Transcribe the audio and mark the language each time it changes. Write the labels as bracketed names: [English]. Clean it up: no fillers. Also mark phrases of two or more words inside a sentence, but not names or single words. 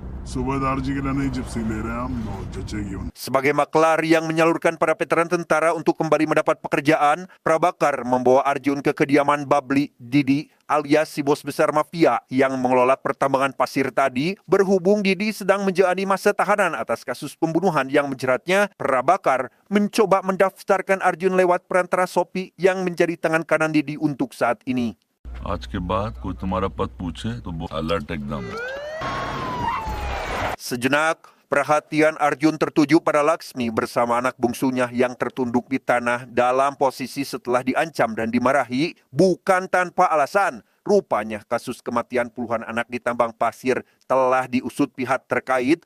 [Indonesian] Sebagai maklar yang menyalurkan para veteran tentara untuk kembali mendapat pekerjaan, Prabakar membawa Arjun ke kediaman Babli Didi alias si bos besar mafia yang mengelola pertambangan pasir tadi. Berhubung Didi sedang menjalani masa tahanan atas kasus pembunuhan yang menjeratnya, Prabakar mencoba mendaftarkan Arjun lewat perantara Sophie yang menjadi tangan kanan Didi untuk saat ini. [Hindi] आज के बाद कोई तुम्हारा पद पूछे तो अलर्ट एकदम. [Indonesian] Sejenak, perhatian Arjun tertuju pada Laksmi bersama anak bungsunya yang tertunduk di tanah dalam posisi setelah diancam dan dimarahi. Bukan tanpa alasan, rupanya kasus kematian puluhan anak di tambang pasir telah diusut pihak terkait.